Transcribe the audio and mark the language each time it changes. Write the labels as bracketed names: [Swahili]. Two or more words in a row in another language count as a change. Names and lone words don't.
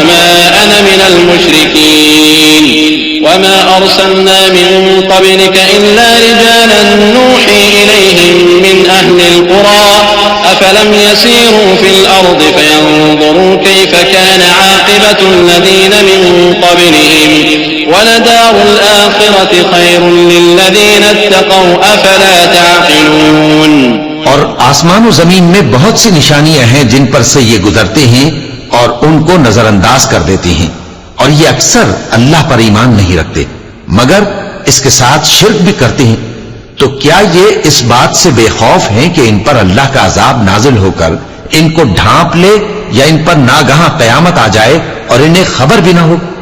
[Arabic] ما أنا من المشركين وما أرسلنا من قبلك إلا رجالا نوحي إليهم من أهل القرى أفلم يسيروا في الأرض فينظروا كيف كان عاقبة الذين من قبلهم ولدار الآخرة خير للذين اتقوا أفلا تعقلون. [Urdu] اور آسمان اور زمین میں بہت سی نشانیاں ہیں جن پر سے یہ گزرتے ہیں اور ان کو نظرانداز کر دیتے ہیں، اور یہ اکثر اللہ پر ایمان نہیں رکھتے مگر اس کے ساتھ شرک بھی کرتے ہیں. تو کیا یہ اس بات سے بےخوف ہیں کہ ان پر اللہ کا عذاب نازل ہو کر ان کو ڈھانپ لے یا ان پر ناگہاں قیامت آ جائے اور انہیں خبر بھی نہ ہو?